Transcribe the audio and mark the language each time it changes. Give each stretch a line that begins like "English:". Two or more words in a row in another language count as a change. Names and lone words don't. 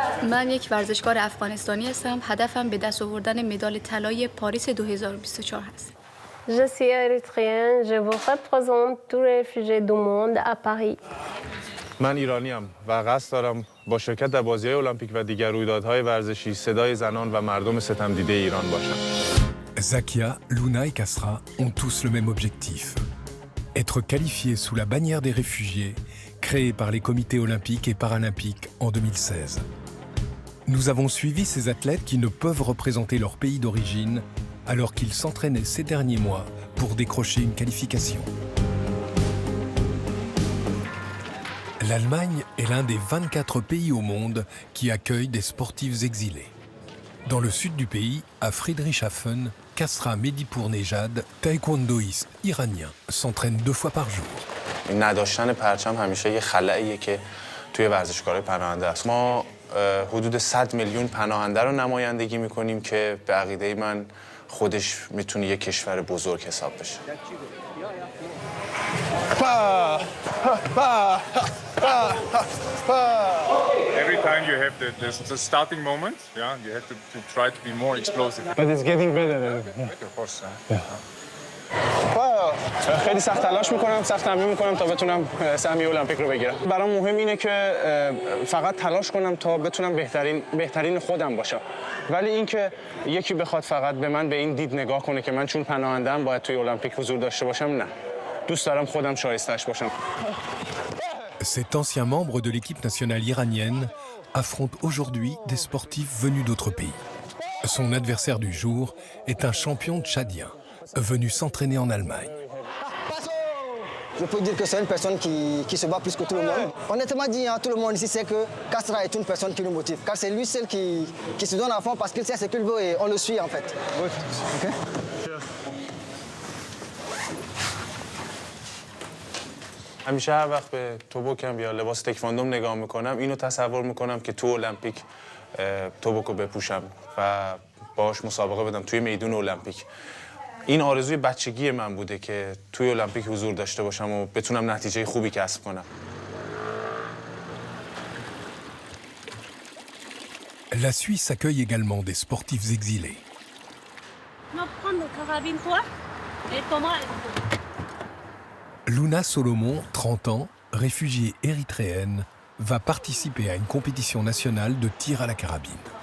Persian: من یک ورزشکار افغانستانی هستم. هدفم به دست آوردن مدال طلای پاریس 2024 هست.
French: Je suis érythréenne, je vous représente tous les réfugiés du monde à Paris.
Persian: من ایرانیم و قصد دارم با شرکت در بازی‌های المپیک و دیگر رویدادهای ورزشی صدای زنان و مردم ستمدیده ایران باشم.
French: Zakia, Luna et Kasra ont tous le même objectif. Être qualifiés sous la bannière des réfugiés, créée par les comités olympiques et paralympiques en 2016. Nous avons suivi ces athlètes qui ne peuvent représenter leur pays d'origine alors qu'ils s'entraînaient ces derniers mois pour décrocher une qualification. L'Allemagne est l'un des 24 pays au monde qui accueillent des sportifs exilés. Dans le sud du pays, à Friedrichshafen, Kasra Medipour-Nejad, taekwondoïste iranien, s'entraîne 2 fois par jour.
Persian: نداشتن پرچم همیشه یه خلأیه که توی ورزشکارای پناهنده است. ما حدود 100 میلیون پناهنده رو نمایندگی می‌کنیم که به عقیده من خودش میتونه یک کشور بزرگ حساب بشه.
English: Every time you have the starting moment, yeah, you have to try to be more explosive. But it's getting better. Of course.
Persian: خیلی سخت تلاش میکنم، سخت تمرین میکنم تا بتونم سهمیه المپیک رو بگیرم. برام مهم اینه که فقط تلاش کنم تا بتونم بهترین خودم باشم. ولی اینکه یکی بخواد فقط به من به این دید نگاه کنه که من چون پناهنده‌ام باید توی المپیک حضور داشته باشم، نه. دوست دارم خودم شایسته‌اش باشم.
French: Cet ancien membre de l'équipe nationale iranienne affronte aujourd'hui des sportifs venus d'autres pays. Son adversaire du jour est un champion tchadien, venu s'entraîner en Allemagne. Je peux dire que c'est une personne qui se bat plus que tout le monde. Honnêtement dit, hein, tout le monde ici sait que Kasra est une personne qui nous motive. Car c'est lui seul qui se donne à fond parce qu'il sait ce qu'il veut et on le suit en fait. Okay?
Persian: همیشه هر وقت به توبوکم یا لباس تکواندوم نگاه میکنم اینو تصور میکنم که تو المپیک توبوکو بپوشم و باهاش مسابقه بدم توی میدون المپیک. این آرزوی بچگی من بوده که توی المپیک حضور داشته باشم و بتونم نتیجه خوبی کسب کنم.
French: La Suisse accueille également des sportifs exilés. Luna Solomon, 30 ans, réfugiée érythréenne, va participer à une compétition nationale de tir à la carabine.